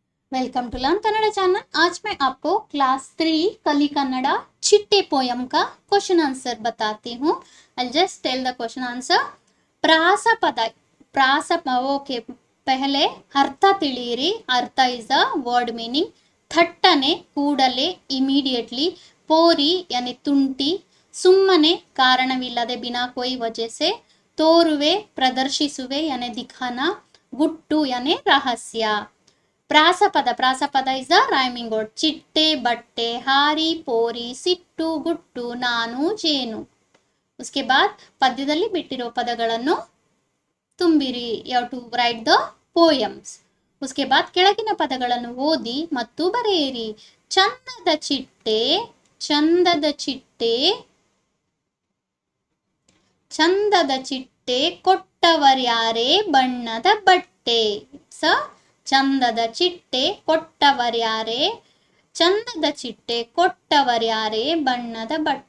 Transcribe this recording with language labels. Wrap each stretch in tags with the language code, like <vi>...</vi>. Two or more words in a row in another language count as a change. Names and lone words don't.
<en>Welcome to Learn Kannada channel.</en> <hi>आज मैं आपको क्लास 3 कली कन्नड़ा चिट्टे पोयम का</hi> <en>question answer</en> <hi>बताती हूँ।</hi> <en>I just tell the question answer.</en> <kn>ಪ್ರಾಸ ಪದ ಓಕೆ, ಪಹಲೆ ಅರ್ಥ ತಿಳಿಯಿರಿ. ಅರ್ಥ</kn> <en>is the word meaning.</en> <kn>ಥಟ್ಟನೆ, ಕೂಡಲೇ, ಇಮಿಡಿಯೇಟ್ಲಿ. ಪೋರಿ ಯಾನಿ ತುಂಟಿ, ಸುಮ್ಮನೆ, ಕಾರಣವಿಲ್ಲದೆ,</kn> <hi>बिना कोई वजह से.</hi> <kn>ತೋರುವೆ, ಪ್ರದರ್ಶಿಸುವೆ</kn> <hi>यानी दिखाना.</hi> <kn>ಗುಟ್ಟು ಯಾನೆ ರಹಸ್ಯ. ಪ್ರಾಸಪದ</kn> <en>is the rhyming word.</en> <kn>ಚಿಟ್ಟೆ, ಬಟ್ಟೆ, ಹಾರಿ, ಪೋರಿ, ಸಿಟ್ಟು, ಗುಟ್ಟು, ನಾನು, ಜೇನು.</kn> <hi>उसके बाद</hi> <kn>ಪದ್ಯದಲ್ಲಿ ಬಿಟ್ಟಿರೋ ಪದಗಳನ್ನು ತುಂಬಿರಿ.</kn> <en>You have to write the poems.</en> <hi>उसके बाद</hi> <kn>ಕೆಳಗಿನ ಪದಗಳನ್ನು ಓದಿ ಮತ್ತು ಬರೆಯಿರಿ. ಚಂದದ ಚಿಟ್ಟೆ, ಚಂದದ ಚಿಟ್ಟೆ, ಚಂದದ ಚಿಟ್ಟೆ ಕೊಟ್ಟವರ್ಯಾರೇ ಬಣ್ಣದ ಬಟ್ಟೆ. ಚಂದದ ಚಿಟ್ಟೆ ಕೊಟ್ಟವರ್ಯಾರೇ, ಚಂದದ ಚಿಟ್ಟೆ ಕೊಟ್ಟವರ್ಯಾರೇ ಬಣ್ಣದ ಬಟ್ಟೆ.</kn>